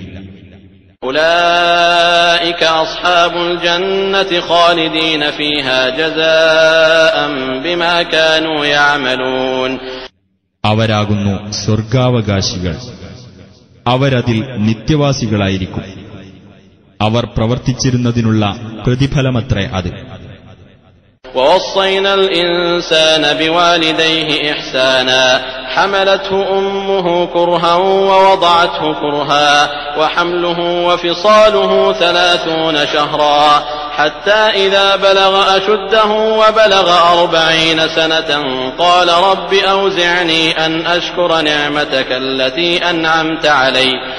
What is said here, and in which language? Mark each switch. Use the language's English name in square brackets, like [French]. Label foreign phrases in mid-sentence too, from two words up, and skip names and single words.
[Arabic] أولئك أصحاب الجنة خالدين فيها جزاء بما كانوا يعملون. [Malayalam] അവരാകുന്നു സ്വർഗാവകാശികൾ, അവരതിൽ നിത്യവാസികളായിരിക്കും. അവർ പ്രവർത്തിച്ചിരുന്നതിനുള്ള പ്രതിഫലമത്രേ അത്. [Arabic] ووصينا الإنسان بوالديه إحسانا حملته أمه كرها ووضعته كرها وحمله وفصاله 30 شهرا حتى إذا بلغ أشده وبلغ 40 سنة قال رب أوزعني أن أشكر نعمتك التي أنعمت علي